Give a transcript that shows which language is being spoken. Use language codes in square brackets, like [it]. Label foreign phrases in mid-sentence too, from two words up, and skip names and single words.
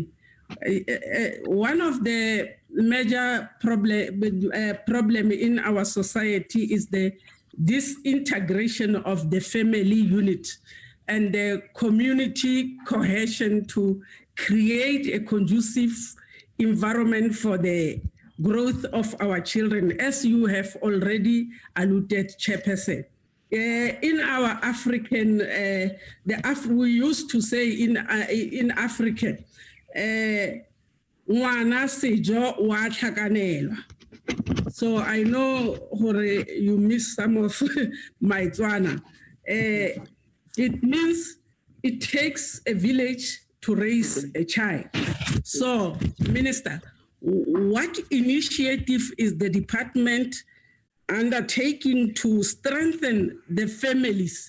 [en] One of the major problem in our society is the disintegration of the family unit and the community cohesion to create a conducive environment for the growth of our children, as you have already alluded, Chairperson. In our African, we used to say in African, [tn] ngwana sejo wa tlhakanelwa. [en] So I know you missed some of my Tswana. It means it takes a village to raise a child. So, Minister, what initiative is the department undertaking to strengthen the families?